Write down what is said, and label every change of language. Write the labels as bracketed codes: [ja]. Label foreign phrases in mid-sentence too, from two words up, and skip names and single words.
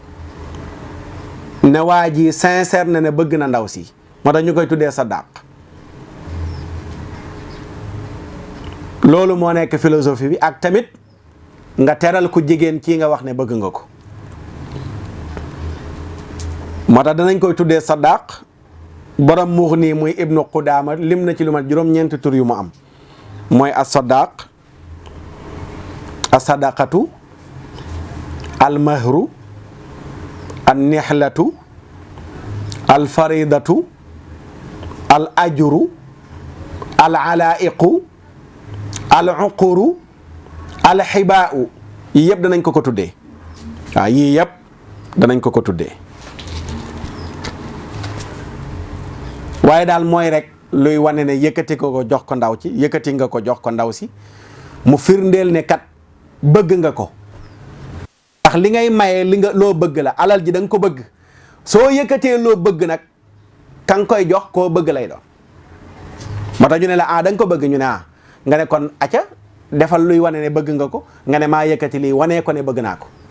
[wo] ne waa ji sincère na ne bëgg na ndaw si moo tax ñu koy tuddee sadaq loolu moo nekk philosophie bi ak tamit nga teral ku jigéen kii nga wax ne bëgg nga ko moo tax danañ koy tuddee sadaq borom muux nii muy ibnu Qudaama lim na ci lu mat juróom-ñeenti tur yu mu am mooy [ar] الصداق الصدقة المهر النحلة الفريضة الأجر العلائق العقر الحباء [wo] yii yëpp danañ ko tuddee waaw yii yëpp danañ ko tuddee waaye daal mooy rek luy wane ne yëkkati ko jox ko ndaw ci yëkkati nga ko jox ko ndaw si mu firndeel ne kat bëgg nga ko ndax li ngay maye li nga loo bëgg la alal ji da nga ko bëgg soo yëkkatee loo bëgg nag ka nga koy jox koo bëgg lay doon moo tax ñu ne la da nga ko bëgg ñu ne nga ne kon acca defal luy wane ne bëgg nga ko nga ne maa yëkkati lii wanee ko ne bëgg naa ko